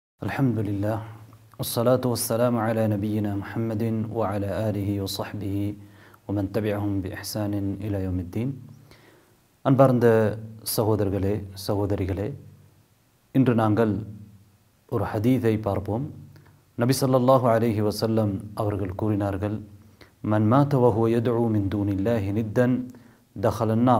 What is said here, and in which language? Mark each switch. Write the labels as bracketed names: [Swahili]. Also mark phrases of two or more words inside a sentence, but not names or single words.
[Arabic] الحمد لله والصلاة والسلام على نبينا محمد وعلى آله وصحبه ومن تبعهم بإحسان إلى يوم الدين. [Tamil] அன்பார்ந்த சகோதரர்களே சகோதரிகளே, இன்று நாங்கள் ஒரு ஹதீஸை பார்ப்போம். நபி [Arabic] صلى الله عليه وسلم [Tamil] அவர்கள் கூறினார்கள், [Arabic] من مات وهو يدعو من دون الله ندا دخل النار.